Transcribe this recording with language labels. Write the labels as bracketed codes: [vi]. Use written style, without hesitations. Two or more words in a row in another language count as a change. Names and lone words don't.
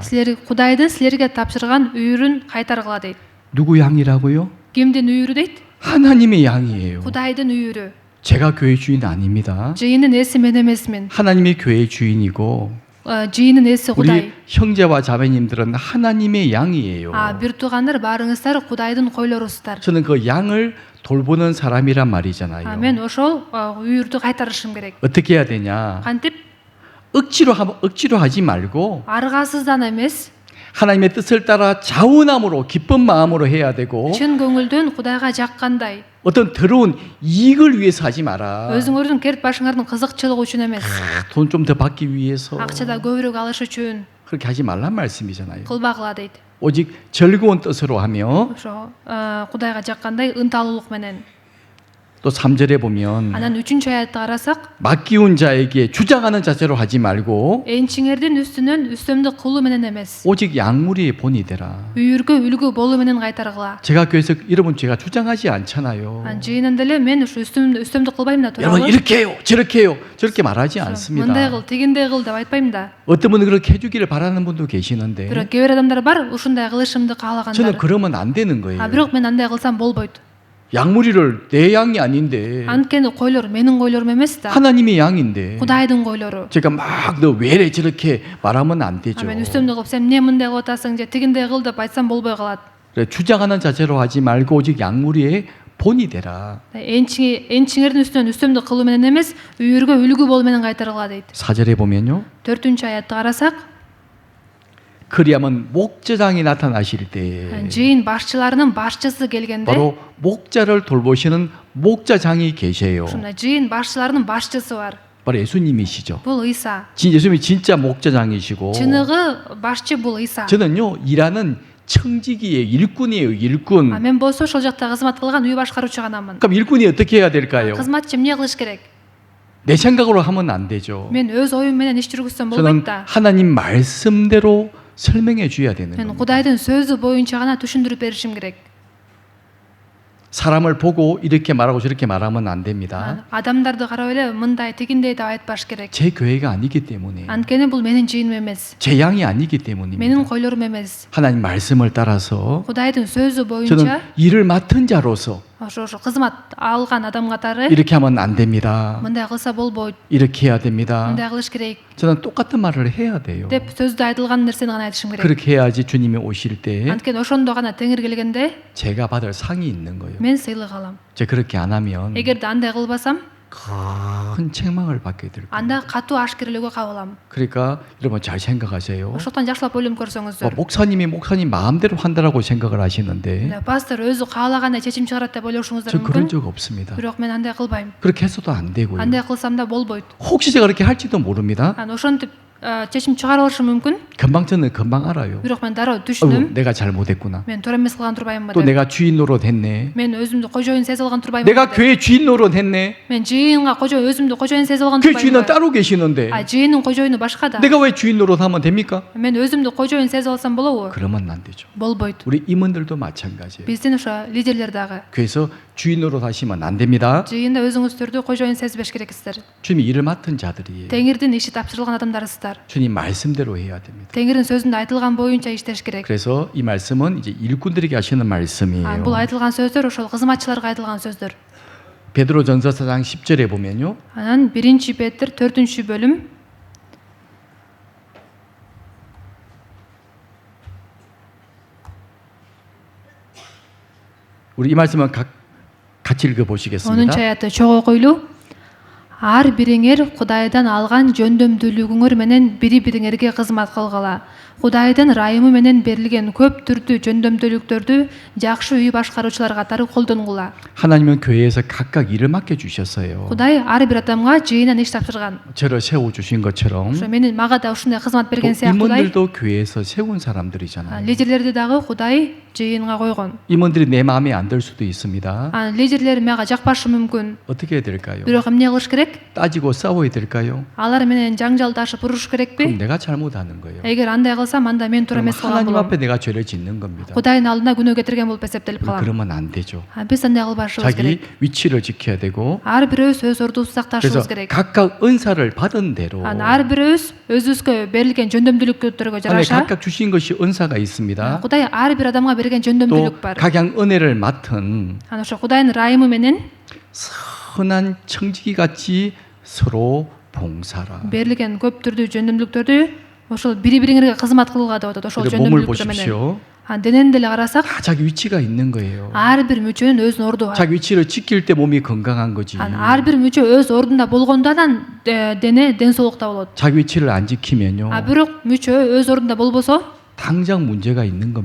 [ky] Силер Кудайдын силерге тапшырган үйүрүн кайтаргыла дейт. [ko] 누구 양이라고요? [ky] Кимдин үйүрү дейт? [ko] 하나님의 양이에요. [ky] Кудайдын үйүрү. [ko] 제가 교회 주인 아닙니다. [ky] жыйынын ээси мен эмесмин. [ko] 하나님이 교회 주인이고 [ky] жыйынын ээси [ko] 우리 [ky] Кудай. [ko] 형제와 자매님들은 하나님의 양이에요. [ky] бир туугандар баарыңыздар Кудайдын койлорусуздар. [ko] 저는 그 양을 돌보는 사람이란 말이잖아요. [ky] мен ошол үйүрдү кайтарышым керек. [ko] 어떻게 해야 되냐? [ky] кантип? [ko] 억지로 하지 말고 [ky] аргасыздан эмес, [ko] 하나님의 뜻을 따라 자원함으로 기쁜 마음으로 해야 되고 [ky] чын көңүлдөн Кудайга жаккандай. [ko] 어떤 더러운 이익을 위해서 하지 마라. [ky] өзүңөрдүн керт башыңардын кызыкчылыгы үчүн эмес, [ko] 돈 좀 더 받기 위해서 [ky] акчада көбүрөөк алыш үчүн [ko] 그렇게 하지 말란 말씀이잖아요. [ky] кылбагыла дейт. [ko] 오직 즐거운 뜻으로 하며 [ky] ошо Кудайга жаккандай ынталуулук менен. [ko] 또 3절에 보면 [ky] анан 3 аятты карасак, [ko] 맡기운 자에게 주장하는 자세로 하지 말고 [ky] энчиңердин үстүнөн үстөмдүк кылуу менен эмес, [ko] 오직 양무리의 본이 되라. [ky] үйүргө үлгү болуу менен кайтаргыла. [ko] 제가 교회에서 여러분 제가 주장하지 않잖아요. [ky] жыйынында эле мен ушу үстөмдүк кылбайм да, [ko] 여러분 [ky] туурабы? [ko] 이렇게 해요, 저렇게 해요, 저렇게 말하지 않습니다. [ky] мындай кыл, тигиндей кыл деп айтпайм да. [ko] 어떤 분은 그렇게 해주기를 바라는 분도 계시는데 [ky] бирок кээ бир адамдар бар, ушундай кылышымды [ko] 저는 [ky] каалагандар. [ko] 그러면 안 되는 거예요. [ky] бирок мен андай кылсам болбойт. [ko] 양무리를 내 양이 아닌데 [ky] анткени койлор менин койлорум эмес да, [ko] 하나님의 양인데 [ky] Кудайдын койлору. [ko] 제가 막 너 왜래 저렇게 말하면 안 되죠. [ky] мен үстөмдүк кылып, сен эмне мындай кылып атасың же тигиндей кыл деп айтсам болбой калат. [ko] 그래, 주장하는 자세로 하지 말고 오직 양무리의 본이 되라. [ky] энчиңердин үстүнөн үстөмдүк кылуу менен эмес, үйүргө үлгү болуу менен кайтаргыла дейт. [ko] 4절에 보면요. [ky] 4 аятты карасак, [ko] 그리하면 목자장이 나타나실 때에 [ky] жыйын башчыларынын башчысы келгенде [ko] 바로 목자를 돌보시는 목자장이 계세요. [ky] ушундай жыйын башчыларынын башчысы бар. [ko] 바로 예수님이시죠. [ky] Бул Ыйса. [ko] 예수님이 진짜 목자장이시고 [ky] Чыныгы башчы бул Ыйса. [ko] 저는요 일하는 청지기의 일꾼이에요. 일꾼. [ky] А мен болсо ошол жакта кызмат кылган үй башкаруучу ганамын. [ko] 그럼 일꾼이 어떻게 해야 될까요? [ky] Кызматчы эмне кылыш керек? [ko] 내 생각으로 하면 안 되죠. [ky] Мен өз оюм менен иш жүргүзсөм [ko] 저는 [ky] болбойт да. [ko] 하나님 말씀대로 설명해 줘야 되는 [ky] Мен [ko] 겁니다. [ky] Кудайдын сөзү боюнча гана түшүндүрүп беришим керек. [ko] 사람을 보고 이렇게 말하고 저렇게 말하면 안 됩니다. [ky] Адамдарды карап эле мындай тигиндей деп айтпаш керек. [ko] 제 교회가 아니기 때문에 [ky] Анткени бул менин жыйыным эмес. [ko] 제 양이 아니기 때문입니다. [ky] Менин койлорум эмес. [ko] 하나님 말씀을 따라서 [ky] Кудайдын сөзү [ko] 저는 [ky] боюнча [ko] 일을 맡은 자로서 [ky] ошо кызмат алган адам катары [ko] 이렇게 하면 안 됩니다. [ky] мындай кылса болбойт. [ko] 이렇게 해야 됩니다. [ky] мындай кылыш керек [ko] 저는 똑같은 말을 해야 돼요. [ky] деп сөздө айтылган нерсени гана айтышым керек. [ko] 그렇게 해야지 주님이 오실 때 [ky] Анткени ошондо гана Теңир келгенде [ko] 제가 받을 상이 있는 거예요. [ky] мен сыйлык алам. [ko] 제가 그렇게 안 하면 [ky] Эгерде андай кылбасам, [ko] 큰 책망을 받게 될 거예요. [ky] анда катуу ашкерлөөгө кабылам. [ko] 그러니까 여러분 잘 생각하세요. [ky] Ошондон жакшылап ойлонуп көрсөңүздөр. [ko] 목사님이 목사님 마음대로 한다라고 생각을 하시는데 [ky] Пастор өзү каалагандай чечим чыгарат деп ойлошуңуздар [ko] 저 그런 [ky] мүмкүн. [ko] 적 없습니다. [ky] Бирок мен андай кылбайм. [ko] 그렇게 해서도 안 되고요. [ky] Андай кылсам да болбойт. [ko] 혹시 제가 그렇게 할지도 모릅니다. [ky] Ошентип чечим чыгара алышым мүмкүн. [ko] 저는 금방 알아요. [ky] Бирок мен дароо [ko] 어우, [ky] түшүнөм. [ko] 내가 잘못했구나. [ky] Мен туура эмес кылган турбаймынбы [ko] 또 [ky] деп. [ko] 내가 주인 노릇 했네. [ky] Мен өзүмдү кожоюн сезе алган турбаймынбы [ko] 내가 [ky] деп. [ko] 교회 주인 노릇 했네. [ky] Мен жыйынга өзүмдү кожоюн сезе алган [ko] 그 주인은 [ky] турбаймынбы. [ko] 따로 계시는데 [ky] жыйынын кожоюну башкада. [ko] 내가 왜 주인 노릇 하면 됩니까? [ky] Мен өзүмдү кожоюн сезе алсам болобу? [ko] 그러면 안 되죠. [ky] Болбойт. [ko] 우리 임원들도 마찬가지예요. [ky] Биздин ошо лидерлер дагы. [ko] 그래서 주인 노릇 하시면 안 됩니다. [ky] жыйында өзүңүздөрдү кожоюн сезбеш керексиздер. [ko] 주님이 일을 맡은 자들이에요. [ky] Теңирдин иши тапшырылган адамдарысыздар. [ko] 주님 말씀대로 해야 됩니다. [ky] Теңирдин сөзүндө айтылган боюнча иштеш керек. [ko] 그래서 이 말씀은 이제 일꾼들에게 하시는 말씀이에요. [ky] Бул айтылган сөздөр ошол кызматчыларга айтылган сөздөр. [ko] 베드로전서 4장 10절에 보면요. [ky] Анан 1 Петр 4-бөлүм [ko] 우리 이 말씀은 같이 읽어 [ky] 10 [ko] 보시겠습니다. [ky] аятты чогуу окуйлу. Ар бириңер Кудайдан алган жөндөмдүүлүгүңөр менен бири-бириңерге кызмат кылгыла. Кудайдын ырайымы менен берилген көп түрдүү жөндөмдүүлүктөрдү жакшы үй башкаруучулар катары колдонгула. [ko] 하나님은 교회에서 각각 일을 맡겨 주셨어요. [ky] Кудай ар бир адамга жыйынан иш тапшырган. [ko] 저를 세워 주신 것처럼 [ky] Ошо менин мага да ушундай кызмат [ko] 또 [ky] берген сыяктуу Кудай [ko] 임원들도 교회에서 세운 사람들이잖아요. [ky] лидерлерди дагы Кудай жыйынга койгон. [ko] 임원들이 내 마음에 안 들 수도 있습니다. [ky] Лидерлер мага жакпашы мүмкүн. [ko] 어떻게 해야 될까요? [ky] Бирок эмне кылыш керек? [ko] 따지고 싸워야 될까요? [ky] Алар менен жаңжалдашып уруш керекпи? [ko] 그럼 내가 잘못하는 거예요. [ky] Эгер андай кылсам, анда мен туура [ko] 그럼 [ky] эмес кылган [ko] 하나님 [ky] болом. [ko] 앞에 내가 죄를 짓는 겁니다. [ky] Кудайдын алдына күнөө кетирген болуп эсептелип калам. [ko] 그러면 안 되죠. [ky] Биз андай кылбашыбыз керек. [ko] 자기 위치를 지켜야 되고 [ky] Ар бирөөбүз өз ордубузду [ko] 그래서 [ky] сакташыбыз керек. [ko] 각각 은사를 받은 대로 [ky] Ар бирөөбүз өзүбүзгө берилген жөндөмдүүлүктөргө [ko] 안에 [ky] жараша [ko] 각각 주신 것이 은사가 있습니다. [ky] Кудай ар бир адамга берген [ko] 또 [ky] жөндөмдүүлүк бар. [ko] 각양 은혜를 맡은 [ky] Ошо Кудайдын ырайымы менен [ko] 선한 청지기 같이 서로 봉사라. [ky] берилген көп түрдүү жөндөмдүүлүктөрдү ошол бири-бириңерге кызмат кылууга деп атат. Ошол [ko] 그리고 몸을 [ky] жөндөмдүүлүктөр менен. [ko] 보십시오. [ky] Денени деле карасак, [ko] 다 자기 위치가 있는 거예요. [ky] ар бир мүчөнүн өзүнүн орду бар. [ko] 자기 위치를 지킬 때 몸이 건강한 거지. [ky] ар бир мүчө өз ордунда болгондо анан дене ден соолукта болот. [ko] 자기 위치를 안 지키면요. [ky] Бирок мүчө өз ордунда болбосо, [ko] 당장 문제가 있는 겁니다.